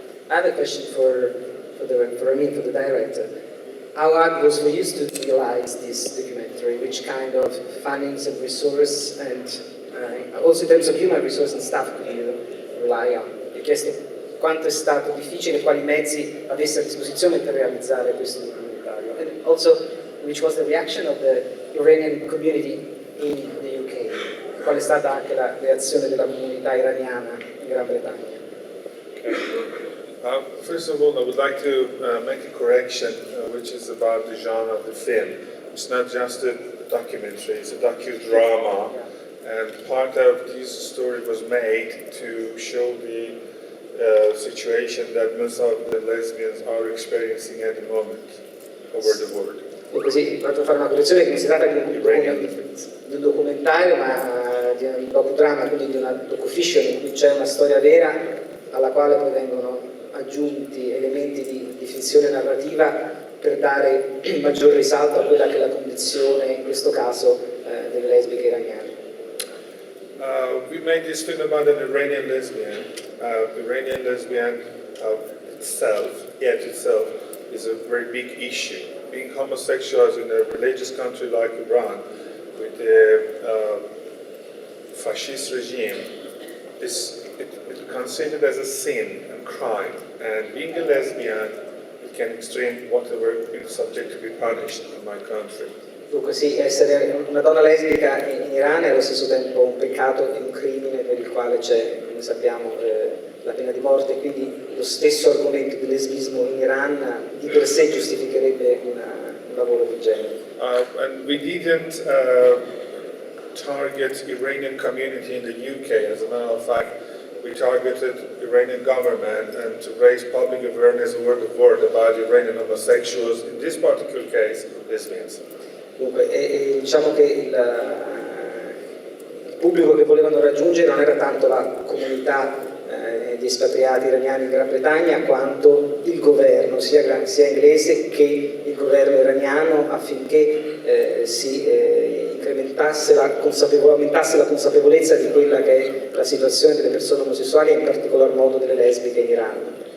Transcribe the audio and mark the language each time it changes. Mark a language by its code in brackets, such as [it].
[en] I have a question for Ramin, for the director. How hard was for you to realize this documentary? Which kind of fundings and resource, and also in terms of human resource and staff, could you rely on? [it] Vi ho chiesto quanto è stato difficile, quali mezzi avesse a disposizione per realizzare questo documentario. [en] And also, which was the reaction of the Iranian community in the UK? [it] Qual è stata anche la reazione della comunità iraniana in Gran Bretagna? [en] First of all, I would like to make a correction, which is about the genre of the film. It's not just a documentary, it's a docudrama, and part of this story was made to show the situation that most of the lesbians are experiencing at the moment over the world. [it] E così vado a fare una correzione: che non si tratta di un documentario, ma di un docudrama, quindi di una docufiction in cui c'è una storia vera alla quale poi vengono aggiunti elementi di finzione narrativa per dare maggior risalto a quella che è la condizione, in questo caso, delle lesbiche iraniane. [en] We made this film about an Iranian lesbian. The Iranian lesbian itself is a very big issue. Being homosexuals in a religious country like Iran, with the fascist regime, it's considered as a sin and crime. And being a lesbian, it can extreme whatever is subject to be punished in my country. [it] Dunque sì, essere una donna lesbica in Iran è allo stesso tempo un peccato e un crimine per il quale c'è, come sappiamo, la pena di morte, quindi lo stesso argomento del lesbismo in Iran di per sé giustificherebbe un lavoro del genere. [en] And we didn't target Iranian community in the UK. As a matter of fact, we targeted Iranian government and to raise public awareness over the world about Iranian homosexuals, in this particular case, lesbians. [it] Dunque, diciamo che il pubblico che volevano raggiungere non era tanto la comunità di espatriati iraniani in Gran Bretagna, quanto il governo, sia inglese che il governo iraniano, affinché si aumentasse la consapevolezza di quella che è la situazione delle persone omosessuali e in particolar modo delle lesbiche in Iran.